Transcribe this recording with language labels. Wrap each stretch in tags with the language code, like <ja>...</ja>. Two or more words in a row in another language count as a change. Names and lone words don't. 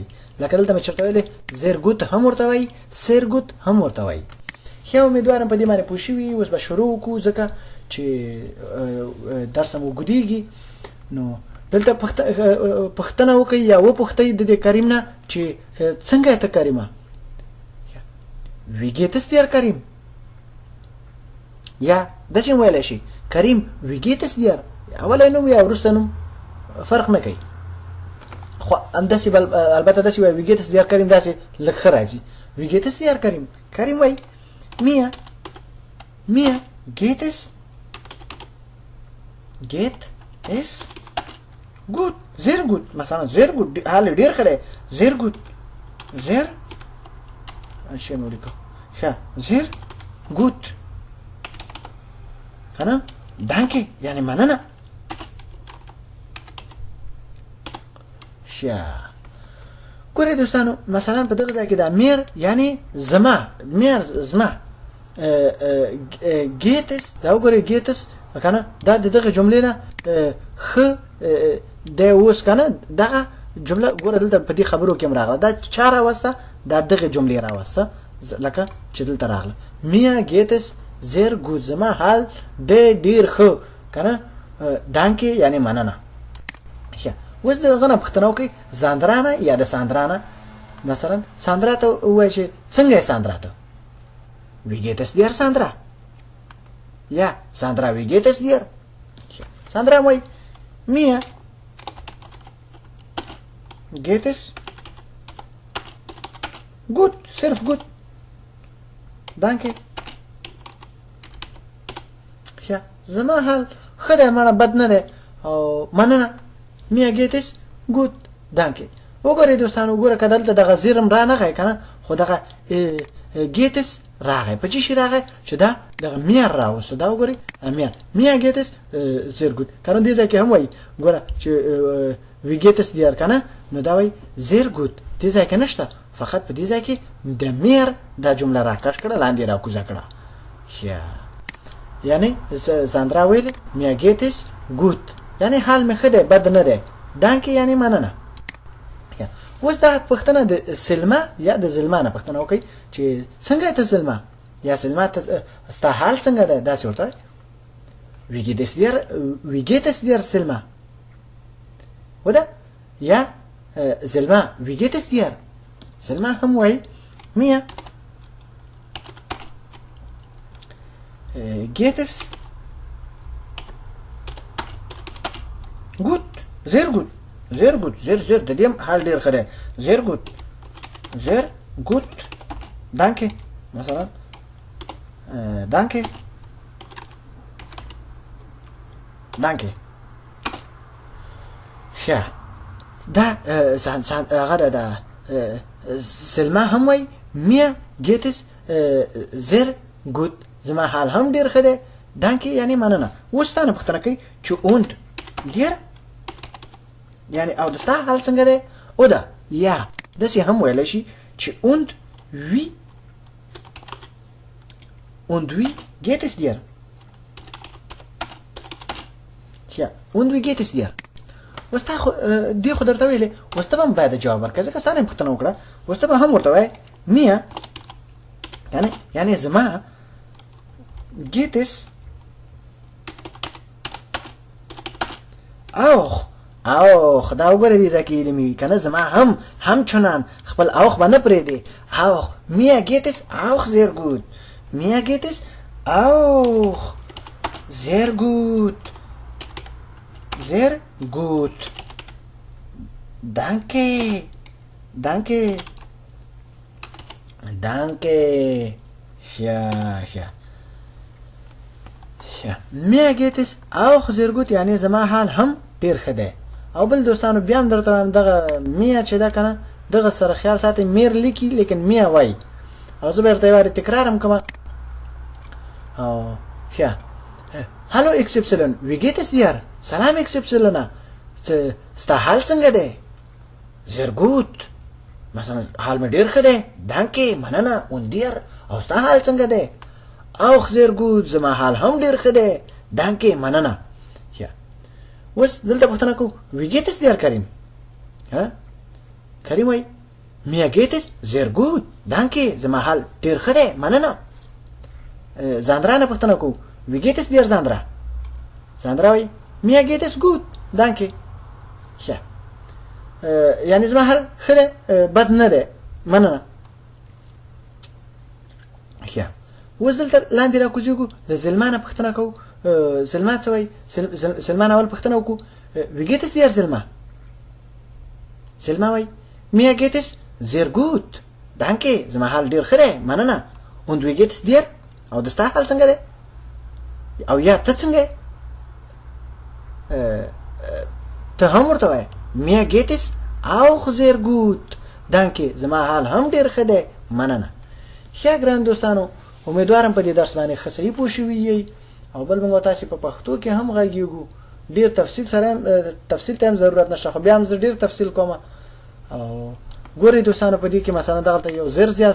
<ps>لکه دلته مې چرته ویلې زیرګوت هم ورته وای سیرګوت هم ورته وای. امیدوارم په دې باندې پوه شئ. اوس به شروع وکړو ځکه چې درس مو ګډیږي. نو دلته پښتنه وکي یا و پښتې د کریم نه چې څنګه ته کریمه</ps> <de>wie geht es dir</de> <ps>کریم یا داسې ویل شي کریم</ps> <de>wie geht es dir</de> <ps>اول نوم یا وروسته نوم فرق نه کوي خو همداسې البته داسې وایي</ps> <de>wie geht es dir</de> <ps>کریم داسې لږ ښه راځي</ps> <de>wie geht es dir</de> <ps>کریم کریم وایي</ps> <de>mir geht es gut sehr gut</de> <ps>مثلا</ps> <de>sehr gut</de> <ps>حال ډیر ښه دی</ps> <de>sehr gut</de> <ps>sehr اچھا نو لیکو ښه</ps> <de>sehr gut</de> <ps>کنه danke یعنی مننه ښه ګورئ دوستانو مثلا په دغه ځای کې دا میر یعنی زما گیتس دا وګورئ گیتس کنه دا دغه جملې نه خ د اوس کنه دغه جمله ګوره دلته په دې خبرو کې راغله دا چا راوسته دا دغه جملې راوسته لکه چې دلته راغله</ps> <de>Mir geht's sehr gut</de> <ps>زما حال د ډیر خو کنه دانکې یعنی مننه اوس دغه نه پښتنه وکي زاندرانه یا د ساندرانه مثلا ساندرا ته وایي چې څنګه ساندرا ته</ps> <de>wie geht es dir Sandra ja Sandra wie geht es dir Sandra moi mir geht es gut sehr gut danke ja</de> <ps>زما حال خدای مړه بد نه ده او مننه</ps> <de>mir geht es gut danke</de> <ps>وګورئ دوستانو وګوره کدل ته دغه زیرم را نه غی کنه خو دغه گیتس راغی په چی شي راغی چې دا دغه میر راوسته دا وګورئ</ps> <de>Mir geht's sehr gut</de> <ps>کنه دې ځکه هم وای ګوره چې</ps> <de>Wie geht's dir</de> <ps>کنه نو دا وای</ps> <de>sehr gut</de> <ps>دې ځکه نشته فقط په دې ځکه د میر دا جمله راکښ کړه لاندې را کوزه کړه یعنی ساندرا ویل</ps> <de>mir geht's gut</de> <ps>یعنی حال مې خده بد نه ده دانکې یعنی مننه اوس دا پښتنه د سلمہ یا د زلمانه پښتنه وکي چې څنګه ته سلمہ یا سلمہ ته ستا حال څنګه ده دا څه ورته</ps> <de>wie geht es dir</de> <ps>سلمہ ودا یا سلمہ</ps> <de>wie geht es dir</de> <ps>سلمہ هم وای</ps> <de>mir geht es gut sehr gut sehr gut sehr</de> <ps>د دې حال ډیر ښه دی</ps> <de>sehr gut danke مثلا danke</de> <ps>ښه دا هغه دا سلمہ هم وای</ps> <de>mir geht es sehr gut</de> <ps>زما حال هم ډیر ښه دی danke یعنی مننه اوس تاسو پوښتنه کوي چې</ps> <de>und dir</de> <ps>یعنی او دستا حال څنګه ده او دا یا دسی هم ویل شي چې und</ps> <de>wie geht es dir ja und wie geht es dir</de> <ps>وستا دی خو درته ویلې وستا هم باید جواب ورکړې ځکه ساره پوښتنه وکړه وستا به هم ورته وای میا یعنی زما</ps> <de>geht es auch</de> <ps>دا وګوره دې ځکه علمي کنه زما هم چنان خپل اوخ باندې پرې دی</ps> <de>auch mir geht es auch sehr gut mir geht es auch sehr gut danke ja mir geht es auch sehr gut</de> <ps>یعنی زما حال هم ډیر ښه دی او بل دوستانو بیا هم درته وایم دغه میا چې دا کنه دغه سره خیال ساتئ میر لیکي لیکن میا وای او زه به درته یوارې تکرار هم کوم او ښه</ps> <de>hallo XY wie geht es dir</de> <ps>سلام XY ستا حال څنګه دی</ps> <de>sehr gut</de> <ps>مثلا حال مې ډیر ښه دی danke مننه</ps> <de>und dir</de> <ps>او ستا حال څنګه دی</ps> <de>auch sehr gut</de> <ps>زما حال هم ډیر ښه دی danke مننه وس دلته پوښتنه کو</ps> <de>wie geht es dir</de> <ps>کریم کریم وای</ps> <de>mir geht es sehr gut danke</de> <ps>زما حال ډیر ښه دی مننه زاندرا نه پوښتنه کو</ps> <de>wie geht es dir</de> <ps>زاندرا وای</ps> <de>mir geht es gut danke</de> <ps>ښه یعنی زما حال ښه دی بد نه دی مننه ښه اوس دلته لاندې راکوزیږو د زلمانه پوښتنه کوو زلما څه وایي زلمان اول پوښتنه وکړو</ps> <de>wie geht es dir Selma Selma</de> <ps>وایي</ps> <de>mir geht es sehr gut danke</de> <ps>زما حال ډیر ښه دی مننه</ps> <de>und wie geht es dir</de> <ps>او د ستا حال څنګه دی او یا ته څنګه یې ته هم ورته وایه</ps> <de>mir geht es auch sehr gut danke</de> <ps>زما حال هم ډیر ښه دی مننه ښه ګران دوستانو امیدوارم په دې درس باندې ښه صحیح پوه شوي یئ او بل موږ تاسې په پښتو کې هم غږیږو ډیر تفصیل ته هم ضرورت نشته خو بیا هم زه ډیر تفصیل کوم او ګورئ دوستانو په دې کې مثلا دغلته یو زر زیات</ps>